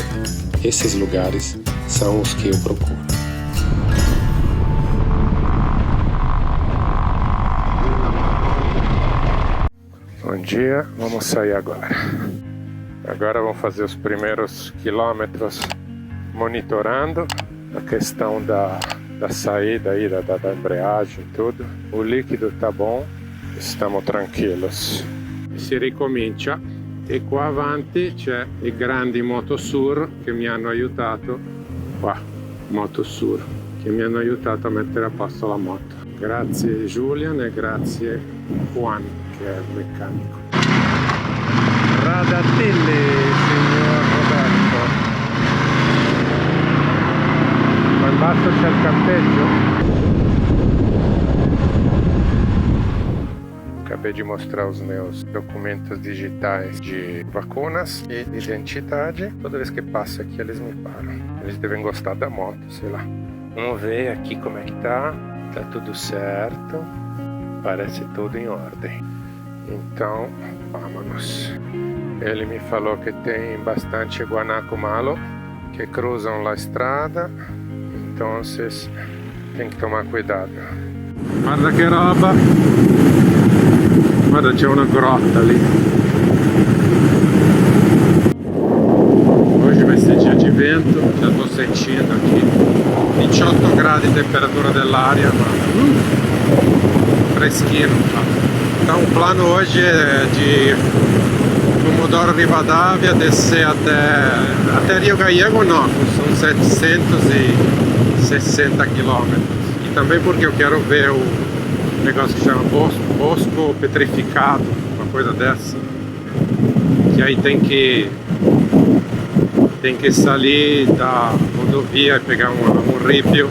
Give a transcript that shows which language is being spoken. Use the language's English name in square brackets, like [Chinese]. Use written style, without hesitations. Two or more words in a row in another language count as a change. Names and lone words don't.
[Portuguese] Esses lugares são os que eu procuro. Bom dia, vamos sair agora. Agora vamos fazer os primeiros quilômetros monitorando a questão da saída aí, da embreagem e tudo. O líquido tá bom, [Italian] stiamo tranquilos. Si ricomincia e qua avanti c'è i grandi Motosur che mi hanno aiutato, qua Motosur, che mi hanno aiutato a mettere a posto la moto. Grazie Julian e grazie Juan che è il meccanico. Radatilli, signor Roberto. Qua in basso c'è il campeggio. [Portuguese] Acabei de mostrar os meus documentos digitais de vacunas e de identidade. Toda vez que passo aqui eles me param. Eles devem gostar da moto, sei lá. Vamos ver aqui como é que tá. Tá tudo certo. Parece tudo em ordem. Então, vamos. Ele me falou que tem bastante guanaco malo que cruzam a estrada. Então, tem que tomar cuidado. [Italian] Guarda che roba! Guarda, c'è una grotta lì. [Portuguese] Hoje vai ser dia de vento, já tô sentindo aqui 28 [Italian] gradi di temperatura dell'aria, ma freschino. [Portuguese] Então o plano hoje é de Comodoro Rivadavia descer até Rio Gallego, não, são 760 km. E também porque eu quero ver o negócio que chama Bosco Petrificado, uma coisa dessa, que aí tem que sair da rodovia e pegar um ripio.